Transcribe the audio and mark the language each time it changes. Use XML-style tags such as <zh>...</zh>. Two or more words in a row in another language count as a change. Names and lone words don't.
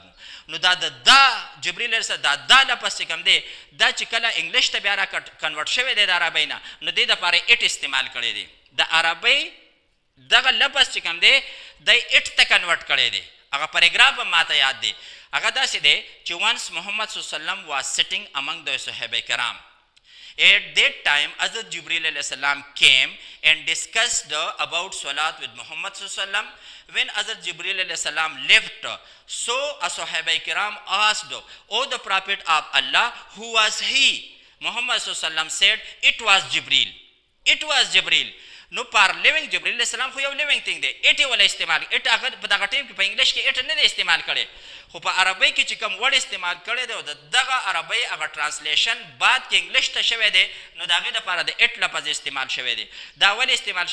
<ps>نو دا جبریل</ps> <ar>علیه السلام</ar> <ps>دا لفظ چې کوم دی دا چې کله انګلیش ته بیا را کنورټ شوی دی د عربۍ نه، نو دې دپاره اټ استعمال کړی دی. د عربۍ دغه لفظ چې کوم دی دی اټ ته کنورټ کړی دی. هغه پاراګراف هم ماته یاد دی، هغه داسې دی چې once محمد</ps> <ar>صلی الله علیه وسلم</ar> <en>was sitting among the</en> <ar>صحابه کرام.</ar> <en>At that time, Hazrat Jibreel</en> <ar>عليه السلام</ar> <en>came and discussed about Salat with Muhammad</en> <ar>صلى الله عليه وسلم.</ar> <en>When Hazrat Jibreel</en> <ar>عليه السلام</ar> <en>left, so a</en> <ar>صحابة كرام</ar> <en>asked, "O the Prophet of Allah, who was he?" Muhammad</en> <ar>صلى الله عليه وسلم</ar> <en>said, "It was Jibreel. It was Jibreel."</en> <ps>نو پر لیوینګ جبرائیل</ps> <ar>علیه السلام</ar> <ps>خو یو</ps> <en>living thing</en> <ps>دی، اټ یې ولا استعمال اټ هغه په دغه ټایم کې په انګلیش کې اټ نه دی استعمال کړی، خو په عربۍ کې چې کوم ورډ استعمال کړی دی او د دغه عربۍ هغه ټرانسلیشن بعد کې انګلیش ته شوی دی، نو د هغې دپاره د اټ لفظ استعمال شوی دی. دا ولې استعمال شوی؟</ps>